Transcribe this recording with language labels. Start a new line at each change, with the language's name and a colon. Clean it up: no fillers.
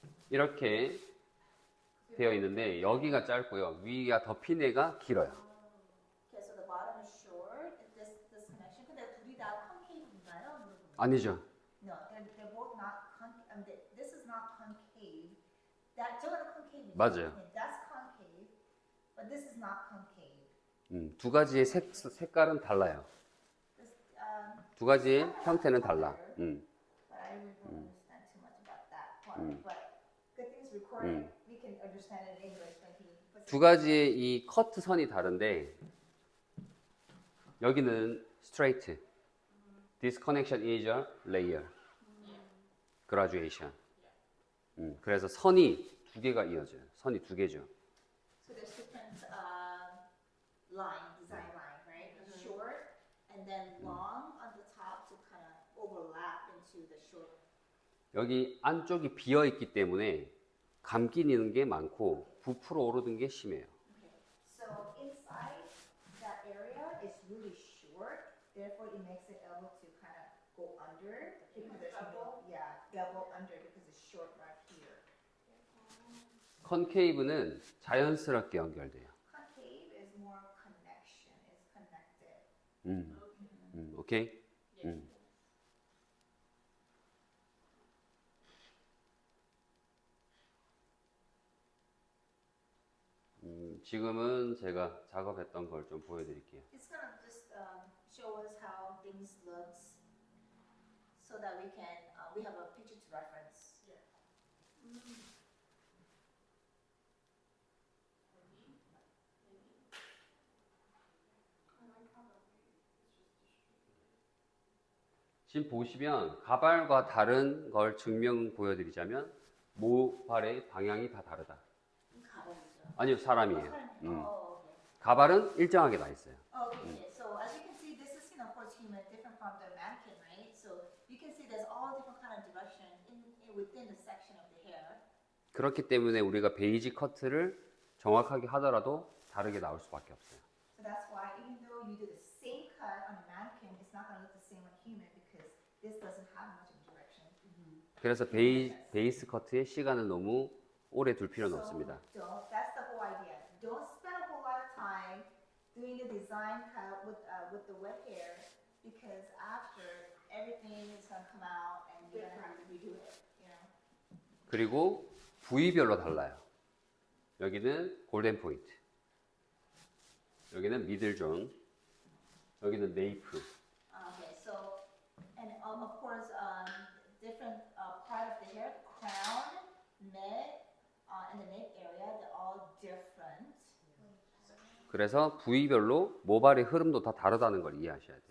Korean: 이렇게 되어 있는데 여기가 짧고요. 위가 덮인 애가 길어요.
English: Okay, so the bottom is short. This disconnection.
Korean: 근데 둘이 다 concave인가요? 아니죠.
English: No, they're both not concave. This is not concave.
Korean: 저거는 concave. 맞아요.
English: That's concave, but this is not concave.
Korean: 두 가지의 색깔은 달라요.
English: This,
Korean: 두 가지의 형태는 달라.
English: but I really don't understand too much about that part. But good thing is recorded. We can understand it in English when he puts
Korean: 두 가지의 이 커트 선이 다른데 여기는 straight.
English: Disconnection is a layer. Graduation.
Korean: 그래서 선이 두 개가 이어져요. 선이 두 개죠.
English: So there's different design line, right? Short and then long on the top to kind of overlap into the short.
Korean: 여기 안쪽이 비어 있기 때문에 감기는 게 많고 부풀어 오르는 게 심해요.
English: Okay. So inside that area is really short, therefore it makes it able to kind of go under because there's no, bevel under because it's short right here.
Korean: 컨케이브는 자연스럽게 연결돼요.
English: Concave is more connection, it's connected. 오케이?
Korean: 지금은 제가 작업했던 걸 좀 보여드릴게요.
English: It's gonna just show us how things looks, so that we can we have a picture to reference.
Korean: 지금 보시면 가발과 다른 걸 증명 보여드리자면 모발의 방향이 다 다르다. 가발이죠. 아니요, 사람이에요.
English: Okay.
Korean: 가발은 일정하게 나 있어요.
English: Okay. So as you can see, this is of course human, different from the mannequin, right? So you can see there's all different kind of direction within the section of the hair.
Korean: 그렇기 때문에 우리가 베이지 커트를 정확하게 하더라도 다르게 나올 수밖에 없어요.
English: So that's why even though you do the same cut on a mannequin, it's not gonna look the same on human because this doesn't have much of a direction. 그래서 베이스 커트에 시간을 너무 오래 둘 필요는 없습니다. That's the whole idea. Don't spend a whole lot of time doing the design cut with the wet hair because after everything is gonna come out and you're gonna have to redo it. You know.
Korean: 그리고 부위별로 달라요. 여기는 골든 포인트, 여기는 미들 존, 여기는 네이프.
English: Okay, so and of course different part of the hair, crown, neck, and the neck area, they're all different.
Korean: 그래서 부위별로 모발의 흐름도 다 다르다는 걸 이해하셔야 돼요.